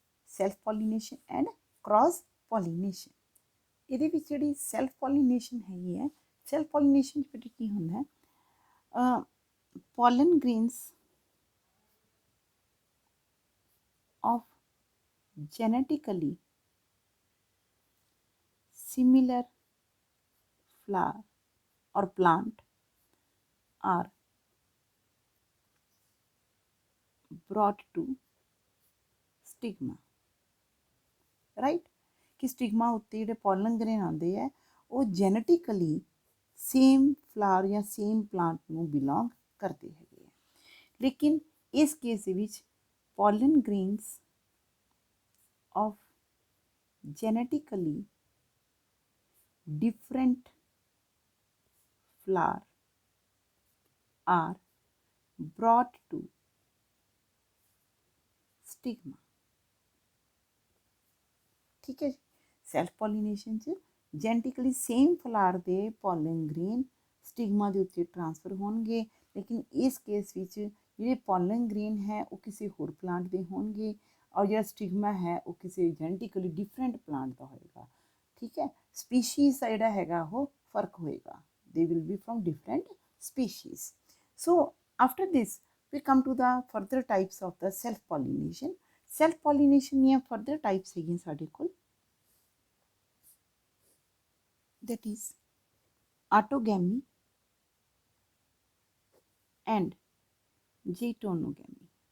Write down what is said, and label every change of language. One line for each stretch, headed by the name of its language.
English: self pollination and cross pollination
Punjabi: ਇਹਦੇ ਵਿੱਚ ਜਿਹੜੀ ਸੈਲਫ ਪੋਲੀਨੇਸ਼ਨ ਹੈਗੀ ਹੈ, ਸੈਲਫ ਪੋਲੀਨੇਸ਼ਨ ਵਿੱਚ ਕੀ ਹੁੰਦਾ ਹੈ?
English: pollen grains of genetically similar flower or plant are brought to stigma, right?
Punjabi: कि स्टिग्मा उत्ते ਜਿਹੜੇ ਪੋਲਨ ਗ੍ਰੇਨ ਆਉਂਦੇ ਹੈ ਉਹ ਜੈਨੇਟਿਕਲੀ ਸੇਮ ਫਲਾਵਰ ਜਾਂ ਸੇਮ ਪਲਾਂਟ ਨੂੰ ਬਿਲੋਂਗ ਕਰਦੇ ਹੈਗੇ ਹੈ। ਲੇਕਿਨ ਇਸ ਕੇਸ ਦੇ ਵਿੱਚ pollen grains
English: of genetically different flower are brought to stigma,
Punjabi: ठीक है। ਸੈਲਫ ਪੋਲੀਨੇਸ਼ਨ 'ਚ ਜੈਨੇਟਿਕਲੀ ਸੇਮ ਫਲਾਰ ਦੇ ਪੋਲਨ ਗ੍ਰੇਨ ਸਟਿਗਮਾ ਦੇ ਉੱਤੇ ਟ੍ਰਾਂਸਫਰ ਹੋਣਗੇ, ਲੇਕਿਨ ਇਸ ਕੇਸ ਵਿੱਚ ਜਿਹੜੇ ਪੋਲਨ ਗ੍ਰੇਨ ਹੈ ਉਹ ਕਿਸੇ ਹੋਰ ਪਲਾਂਟ ਦੇ ਹੋਣਗੇ ਔਰ ਜਿਹੜਾ ਸਟਿਗਮਾ ਹੈ ਉਹ ਕਿਸੇ ਜੈਨੇਟਿਕਲੀ ਡਿਫਰੈਂਟ ਪਲਾਂਟ ਦਾ ਹੋਏਗਾ, ਠੀਕ ਹੈ। ਸਪੀਸ਼ੀਜ਼ ਦਾ ਜਿਹੜਾ ਹੈਗਾ ਉਹ ਫਰਕ ਹੋਏਗਾ,
English: They will be from different species. So after this we come to the further types of the self pollination। self pollination ਦੀਆਂ further types
Punjabi: ਹੈਗੀਆਂ ਸਾਡੇ ਕੋਲ,
English: that is autogamy and geitonogamy।